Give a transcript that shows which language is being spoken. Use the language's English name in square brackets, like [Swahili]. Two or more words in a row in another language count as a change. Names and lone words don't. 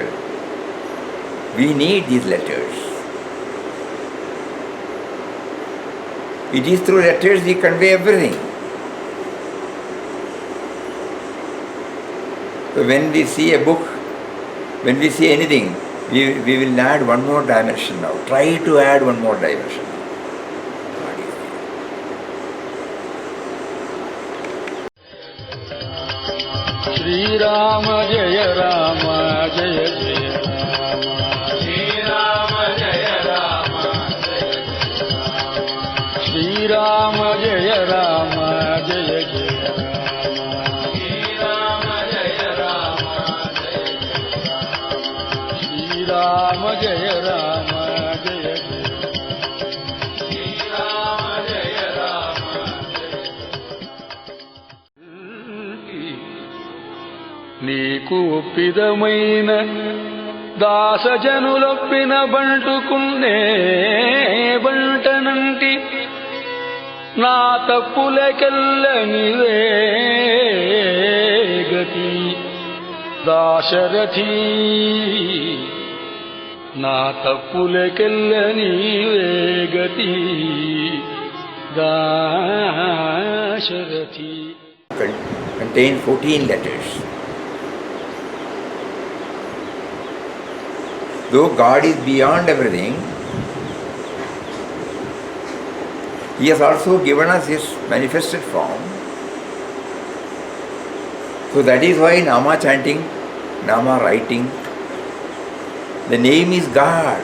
[English] We need these letters. It is through letters we convey everything. So when we see a book, when we see anything, we will add one more dimension now. Try to add one more dimension. [Sanskrit] श्री राम जय राम जय जय राम. श्री राम जय राम जय जय राम. श्री राम जय राम जय जय राम. श्री राम जय राम जय जय राम. श्री राम जय राम जय जय राम. श्री राम जय राम जय [Telugu] నీకు ఒప్పిదమైన దాసజనులొప్పిన బంటుకున్నే బంటనంటి నా తప్పులకెల్ల నీవే గతి దాశరథి నా తప్పులకెల్ల నీవే గతి దాశరథి. [English] Contain 14 letters. Though God is beyond everything, He has also given us His manifested form. So that is why Nama chanting, Nama writing, the name is God.